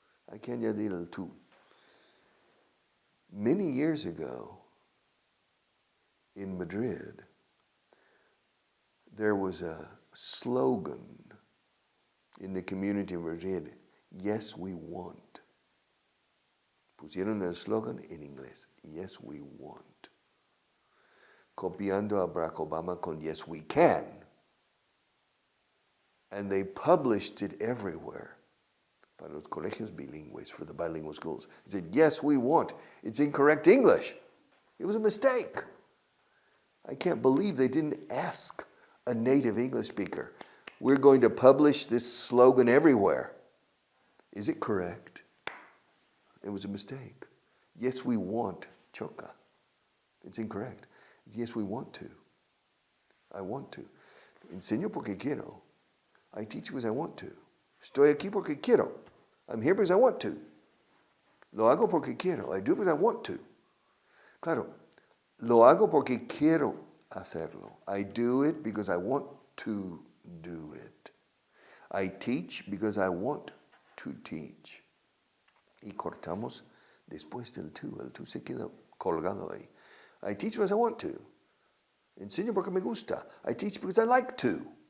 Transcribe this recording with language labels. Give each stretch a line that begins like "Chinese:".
Spanish: Hay que añadir el tú.
English: Many years ago, in Madrid, there was a slogan in the community of Madrid, yes, we want.
Spanish: Pusieron el slogan en inglés,
English: yes, we want.
Spanish: Copiando a Barack Obama con
English: yes, we can. And they published it everywhere.
Spanish: para los colegios bilingües,
English: for the bilingual schools. He said, yes, we want. It's incorrect English. It was a mistake. I can't believe they didn't ask a native English speaker. We're going to publish this slogan everywhere. Is it correct? It was a mistake. Yes, we want choca. It's incorrect. Yes, we want to. I want to.
Spanish: Enseño porque quiero.
English: I teach because I want to.
Spanish: Estoy aquí porque quiero.
English: I'm here because I want to.
Spanish: Lo hago porque quiero.
English: I do it because I want to.
Spanish: Claro, lo hago porque quiero hacerlo.
English: I do it because I want to do it. I teach because I want to teach.
Spanish: Y cortamos después del tú. El tú se queda colgado ahí.
English: I teach because I want to.
Spanish: Enseño porque me gusta.
English: I teach because I like to.